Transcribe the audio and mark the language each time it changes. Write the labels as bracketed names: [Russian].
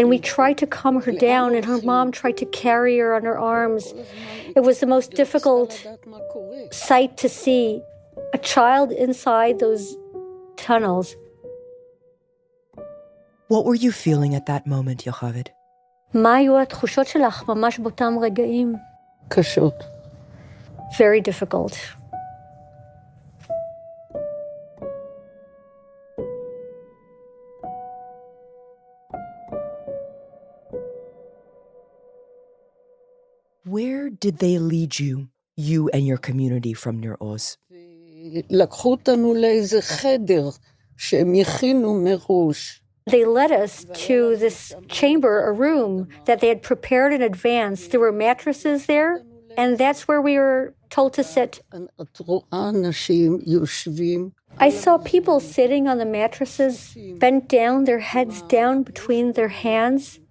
[English] And we tried to calm her down, and her mom tried to carry her on her arms. It was the most difficult sight to see, a child inside those tunnels. What were you feeling at that moment, Yocheved? [Hebrew] מה היו התחושות שלך ממש באותם רגעים? קשות. [English] Very difficult. Where did they lead you, you and your community from Nir Oz? [Hebrew] לקחו אותנו לאיזה חדר שהם הכינו מראש. [English] They led us to this chamber, a room that they had prepared in advance. There were mattresses there, and that's where we were told to sit. [Hebrew] את רואה אנשים יושבים. [English] I saw people sitting on the mattresses, bent down, their heads down between their hands.